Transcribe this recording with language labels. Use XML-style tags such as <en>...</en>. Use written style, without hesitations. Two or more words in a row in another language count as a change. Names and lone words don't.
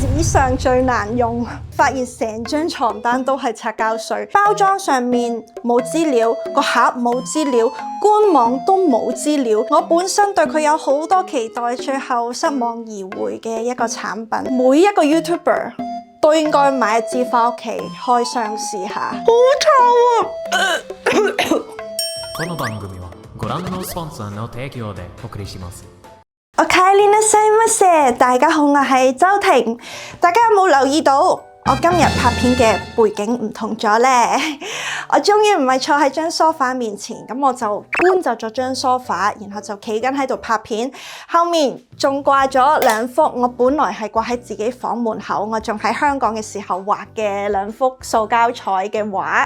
<yue>史上最難用，發現成張床單都係擦膠水，包裝上面冇資料，個盒冇資料，官網都冇資料。我本身對佢有好多期待，最後失望而回嘅一個產品。每一個 YouTuber 都應該買一支返屋企開箱試下。好臭啊！</yue> <ja>この番組はご覧のスポンサーの提供でお送りします。おかえりなさいませ，</ja> <yue>大家好，我係周庭。大家有冇留意到我今日拍片嘅背景唔同咗呢？我終於唔係坐喺張梳化面前，咁我就搬走咗張梳化，然後就企緊喺度拍片。後面仲掛咗兩幅我本來係掛喺自己房門口，我仲喺香港嘅時候畫嘅兩幅塑膠彩嘅畫。</yue>